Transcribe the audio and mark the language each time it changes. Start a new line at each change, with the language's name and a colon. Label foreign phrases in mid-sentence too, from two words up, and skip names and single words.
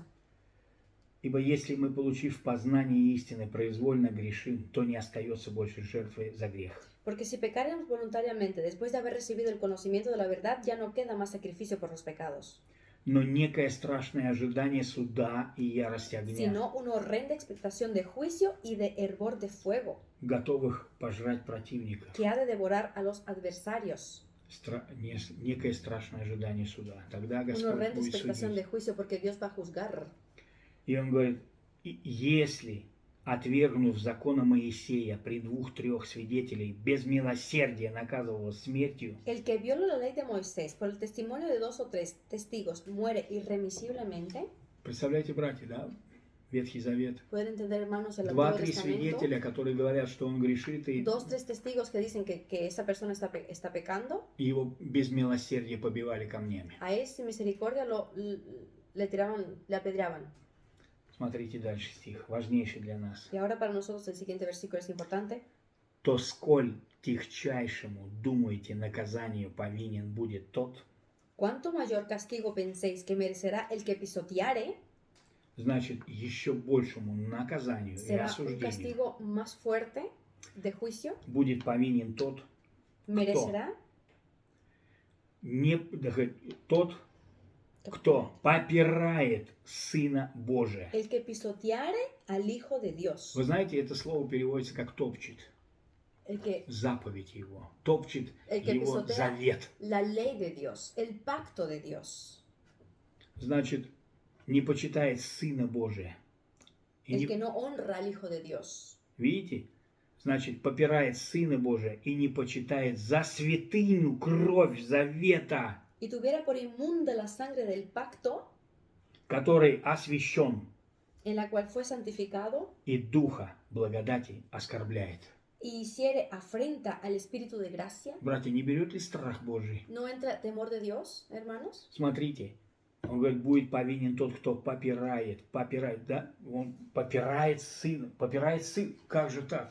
Russian: Ибо если мы, получив познание истины, произвольно грешим, то не остается больше жертвы за грех.
Spanish: Porque si pecáramos voluntariamente después de haber recibido el conocimiento de la verdad, ya no queda más sacrificio por los pecados,
Russian: Но некое страшное ожидание суда и ярости огня,
Spanish: sino una horrenda expectación de juicio y de hervor de fuego,
Russian: готовых пожрать противника.
Spanish: que ha de devorar a los adversarios.
Russian: Некое страшное ожидание суда. Тогда
Spanish: Una
Russian: Господь
Spanish: horrenda
Russian: будет
Spanish: expectación de
Russian: судить.
Spanish: juicio porque Dios va a juzgar.
Russian: И он говорит, если, отвергнув закона Моисея при 2-3 свидетелей, без милосердия наказывал смертью,
Spanish: El que viola la ley de Moisés por el testimonio de 2 o 3 testigos muere irremisiblemente.
Russian: представляете, братья, да? Ветхий Завет.
Spanish: Pueden entender, hermanos, el Antiguo 2-3 Testamento.
Russian: свидетеля, которые говорят, что он грешит, и
Spanish: 2-3 testigos que dicen que esa persona está pecando.
Russian: его без милосердия побивали камнями.
Spanish: A él sin misericordia le apedreaban.
Russian: Смотрите дальше стих, важнейший для нас.
Spanish: Y ahora para nosotros el siguiente versículo es importante.
Russian: То сколь тихчайшему, думаете, наказанию повинен будет тот,
Spanish: ¿Cuánto mayor castigo penséis que merecerá el que pisoteare?
Russian: значит, еще большему наказанию и
Spanish: ¿Será un
Russian: осуждению
Spanish: castigo más fuerte de juicio?
Russian: будет повинен тот,
Spanish: ¿Merecerá?
Russian: тот, кто попирает Сына Божия.
Spanish: El que pisoteare al Hijo de Dios.
Russian: Вы знаете, это слово переводится как топчет.
Spanish: El que
Russian: Заповедь его. Топчет
Spanish: El que
Russian: его
Spanish: pisotea
Russian: завет.
Spanish: la ley de Dios, el pacto de Dios.
Russian: Значит, не почитает Сына Божия. И
Spanish: El
Russian: не-
Spanish: que no honra al Hijo de Dios.
Russian: Видите? Значит, попирает Сына Божия и не почитает за святыню кровь завета,
Spanish: Y tuviera por inmunda la sangre del pacto,
Russian: который освящен,
Spanish: en la cual fue santificado,
Russian: и Духа благодати оскорбляет.
Spanish: y hiciere afrenta al Espíritu de gracia.
Russian: Братья, не берет ли страх Божий?
Spanish: ¿No entra temor de Dios, hermanos?
Russian: Смотрите, он говорит, будет повинен тот, кто попирает, да? Он попирает Сына, как же так?